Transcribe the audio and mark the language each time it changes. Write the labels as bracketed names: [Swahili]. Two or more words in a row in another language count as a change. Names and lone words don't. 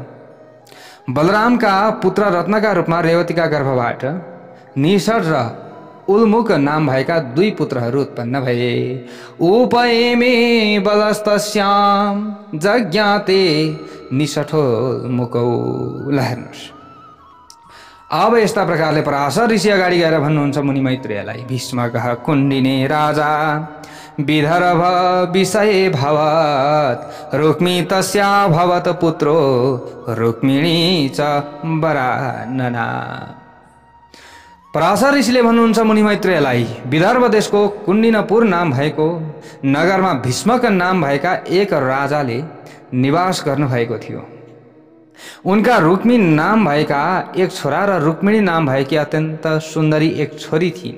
[Nepali] बलरामका पुत्र रत्नका रूपमा रेवतीका गर्भबाट निषद र उल्मुख नाम भएका 2 पुत्रहरू उत्पन्न भए। [Sanskrit] उपएमे बलस्तस्याम जज्ञाते निषठोल्मुकौ। [Nepali] हेर्नुहोस्, अब यस्ता प्रकारले पराशर ऋषि अगाडि गएर भन्नुहुन्छ मुनि मैत्रेयलाई, [Sanskrit] भीष्मकः कुण्डिने राजा विदर्भ विषये भवत् रुक्मी तस्या भवत पुत्रो रुक्मिणी च वरानना। [Nepali] पराशर ऋषिले भन्नुहुन्छ मुनि मैत्रेयलाई, विदर्भ देशको कुण्डिनपुर नाम भएको नगरमा भीष्मक नाम भएका एक राजाले निवास गर्नुभएको थियो। उनका रुक्मी नाम भएका एक छोरा र रुक्मिणी नाम भएकी अत्यन्त सुन्दरी एक छोरी थिइन्।